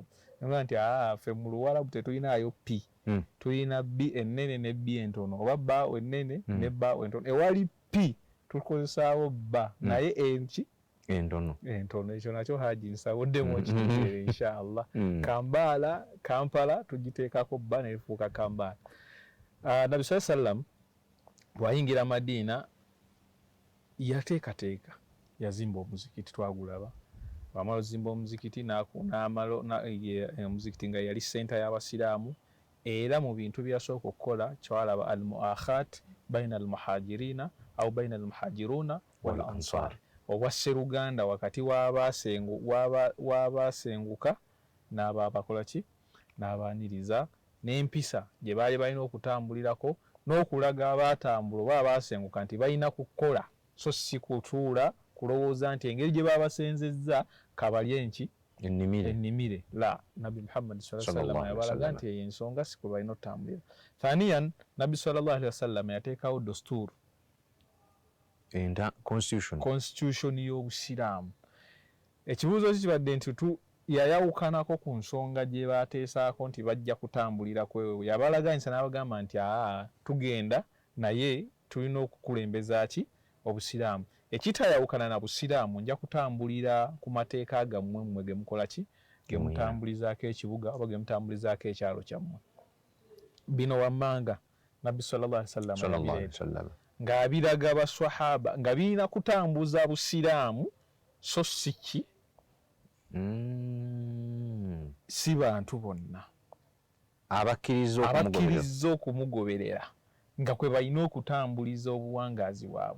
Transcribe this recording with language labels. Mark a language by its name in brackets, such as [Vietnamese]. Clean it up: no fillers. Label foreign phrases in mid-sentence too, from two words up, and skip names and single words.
[Ganda] Nga nti ffe mu Luwarabu tetulinayo P, tulina B ennene ne B entono oba ba ennene ne ba entono. Ewali P tukozesaawo ba naye enki entono. Ekyo nakyo Haji nsawoddemu okitegeere inshallah. Kampala tugiteekako ba ne lifuuka Kampala. Nabbi [Arabic] صلى الله عليه وسلم [Ganda] bw'ayingira Madiina yateekateeka, yazimba omuzikiti, twagulaba. Wamala ozimba omuzikiti omuzikiti nga yali senta y'abasiraamu, era mu bintu byasooka okukola kyalaba [Arabic] المؤاخاة بين المهاجرين أو بين المهاجرين والأنصار, [Ganda] obwasseruganda wakati w'abaasenguka n'abaabakola ki, n'abaaniriza, n'empisa gye baali balina okutambulirako, n'okulaga abaatambula oba abaasenguka nti balina kukola so si kutuula kulowooza nti engeri gye baabasenzezza kabalye enki, ennimire la Nabbi Muhammad [Arabic] صلى الله عليه وسلم [Ganda] yabalaga nti eyo ensonga si kwe balina otambulira. Thaniyan Nabbi [Arabic] صلى الله عليه وسلم [Ganda] yateekawo dusturu constitution y'Obusiraamu. Ekibuuzo kibadde nti yayawukanako ku nsonga gye baateesaako nti bajja kutambulira kwewe. Yabalaganyisa n'abagamba nti tugenda naye tulina okukulembeza ki Obusiraamu. Ekitayawukana na Busiraamu nja kutambulira ku mateeka gammwe mmwe ge mukola ki ge mutambulizaako ekibuga oba ge mutambulizaako ekyalo kyammwe. Bino wammanga Nabbi [Arabic] صلى الله عليه وسلم [Ganda] ng'abiraga baswahaba nga birina kutambuza Busiraamu so si ki si bantu bonna abakkiriza okumugoberera nga kwe balina okutambuliza obuwangaazi bwabwe.